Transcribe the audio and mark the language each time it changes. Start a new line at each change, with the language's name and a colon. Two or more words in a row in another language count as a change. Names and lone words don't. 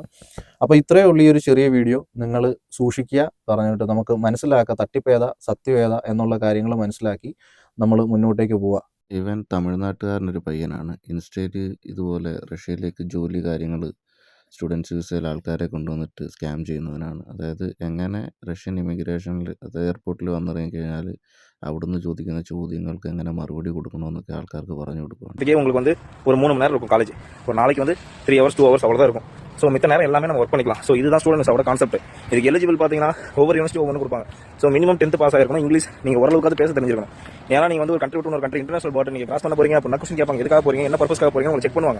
Malayalam: അപ്പോൾ ഇത്രയേ ഉള്ളൂ ഈ ഒരു ചെറിയ വീഡിയോ. നിങ്ങൾ സൂക്ഷിക്കുക, പറഞ്ഞിട്ട് നമുക്ക് മനസ്സിലാക്കുക തട്ടിപ്പേത സത്യമേത എന്നുള്ള കാര്യങ്ങൾ മനസ്സിലാക്കി നമ്മൾ മുന്നോട്ടേക്ക് പോവുക. ഇവൻ തമിഴ്നാട്ടുകാരനൊരു പയ്യനാണ്. ഇൻസ്റ്റയിൽ ഇതുപോലെ റഷ്യയിലേക്ക് ജോലി കാര്യങ്ങൾ സ്റ്റുഡൻസ് വിസയിൽ ആൾക്കാരെ കൊണ്ടുവന്നിട്ട് സ്കാം ചെയ്യുന്നവനാണ്. അതായത് എങ്ങനെ റഷ്യൻ ഇമിഗ്രേഷനിൽ എയർപോർട്ടിൽ വന്നിറങ്ങി കഴിഞ്ഞാൽ അവിടുന്ന് ചോദിക്കുന്ന ചോദ്യങ്ങൾക്ക് എങ്ങനെ
Tamil: மறுபடி கொடுக்கணும்னு ஆள்காருக்கு
Malayalam: പറഞ്ഞു
Tamil: கொடுப்பாங்க. உங்களுக்கு வந்து ஒரு 3 மணி நேரம் இருக்கும் காலேஜ். ஒரு நாளைக்கு வந்து 3 hours 2 hours அவ்வளோதான் இருக்கும். ஸோ மித்த நேரம் எல்லாமே நம்ம ஒர்க் பண்ணிக்கலாம். ஸோ இதுதான் ஸ்டூடெண்ட்ஸோட கான்செப்ட். இதுக்கு எலிஜிபிள் பார்த்தீங்கன்னா ஒவ்வொரு யூனிவர்சிட்டி ஒவ்வொன்று கொடுப்பாங்க. ஸோ மினிமம் 10th பாஸ் ஆயிருக்கணும். இங்கிலீஷ் நீங்கள் ஓரளவுக்கு பேச தெரிஞ்சிருக்கணும். ஏன்னா நீங்கள் வந்து ஒரு கண்ட்ரி விட்டு ஒரு கண்ட்ரி
English: international border
Tamil: நீங்கள் கிராஸ் பண்ண போறீங்க அப்படின்னா கொஸ்டின் கேட்பாங்க, எதுக்காக போறீங்க, என்ன பர்பஸ்க்காக போறீங்க உங்களுக்கு செக் பண்ணுவாங்க.